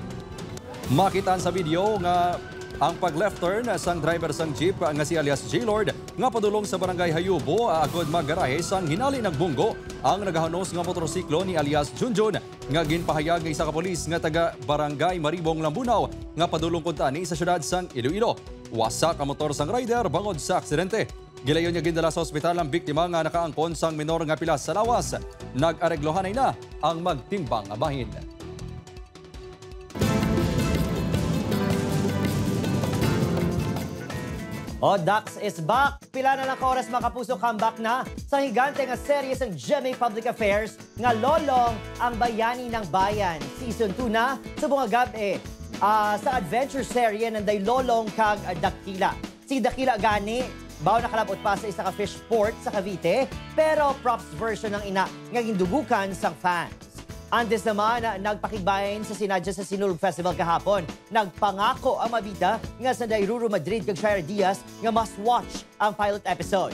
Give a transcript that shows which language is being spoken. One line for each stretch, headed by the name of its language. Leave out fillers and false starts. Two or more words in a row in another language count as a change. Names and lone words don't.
Hiligaynon: Makitaan sa video nga ang pag-left turn sang driver sang jeep nga si alias J-Lord nga padulong sa barangay Hayubo agod maggarahe sang hinali nagbunggo ang nagahanos nga motorsiklo ni alias Junjun nga ginpahayag nga isa ka polis nga taga barangay Maribong, Lambunaw nga padulong kun tani sa syudad sang Iloilo. Wasak ang motor sang rider bangod sa aksidente. Gilayon niya gindala sa ospital ang biktima nga nakaangkon sang minor nga pilas sa lawas. Nag-areglohanay na ang magtimbang nga bahin.
English: Dax is back!
Hiligaynon: Pila na lang ka oras mga kapuso, comeback na sa higante nga serye ng GMA Public Affairs nga Lolong ang Bayani ng Bayan. Season 2 na sa bunga gabi. Sa adventure serye ng Lolong kag Dakila. Si Dakila gani, baw nakalabot pa sa isa ka fish port sa Cavite, pero
English: props version
Hiligaynon: ng ina nga gindugukan sang fans. Antes naman, nagpakigbayan sa sinadya sa Sinulog Festival kahapon. Nagpangako ang mabida nga sa Dairuro Madrid kag Shira Diaz nga
English: must watch
Hiligaynon: ang
English: pilot episode.